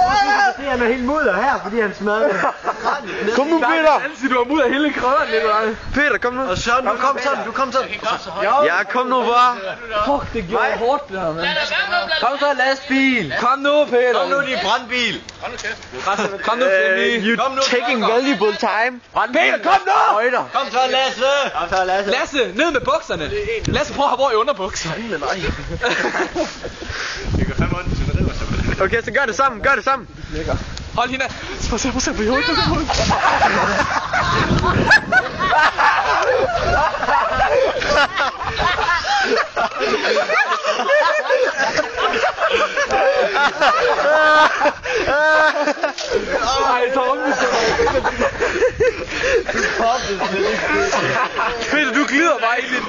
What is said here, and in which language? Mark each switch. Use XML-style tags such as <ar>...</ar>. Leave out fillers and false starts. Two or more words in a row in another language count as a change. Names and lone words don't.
<da>Han er helt mudder her, fordi han smadrer. Kom nu, Peter. Du har mudder hele krødderen, Nikolaj. Peter, kom nu. Og Søren, du kom sådan. Ja, kom nu bare. Fuck, det gjorde hårdt, det her, mand. Kom så, lastbil. Kom nu, Peter. Kom nu, din brandbil. Kom nu, Flemming.</da> <en>You taking valuable time.</en> <da>Peter, kom nu! Kom så, Lasse. Lasse, ned med bukserne. Lasse, prøv at have hvor i underbukser. Okay, så gør det sammen. Hold hende af. Prøv at se på hovedet. Ej, så om Peter, du glider bare ind i den.</da>